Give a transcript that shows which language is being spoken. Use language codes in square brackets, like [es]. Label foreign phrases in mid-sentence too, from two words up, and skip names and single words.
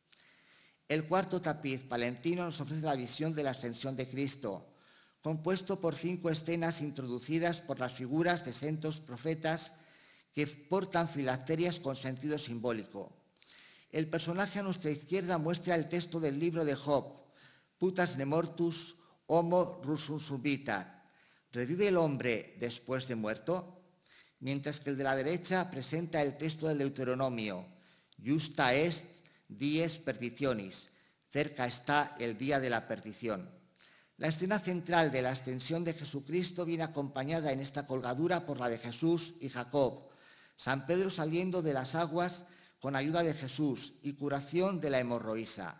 [es] El cuarto tapiz palentino nos ofrece la visión de la ascensión de Cristo, compuesto por 5 escenas introducidas por las figuras de santos profetas que portan filacterias con sentido simbólico. El personaje a nuestra izquierda muestra el texto del libro de Job, [la] «Putas ne mortus homo resuscitat», [es] ¿revive el hombre después de muerto? Mientras que el de la derecha presenta el texto del Deuteronomio, [la] «Justa est dies perditionis», [es] cerca está el día de la perdición. La escena central de la ascensión de Jesucristo viene acompañada en esta colgadura por la de Jesús y Jacob, San Pedro saliendo de las aguas con ayuda de Jesús y curación de la hemorroísa.